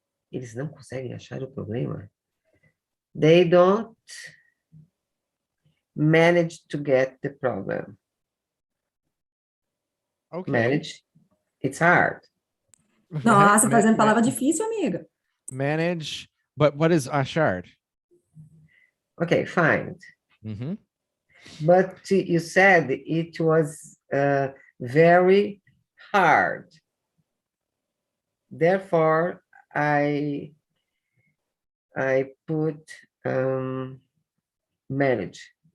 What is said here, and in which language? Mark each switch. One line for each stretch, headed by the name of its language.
Portuguese: Eles não conseguem achar o problema.
English: They don't manage to get the problem. Okay. Manage, it's hard.
Portuguese: Nossa, fazendo palavra difícil, amiga.
English: Manage, but what is achar? Okay, find. But you said it was very hard. Therefore, I put manage.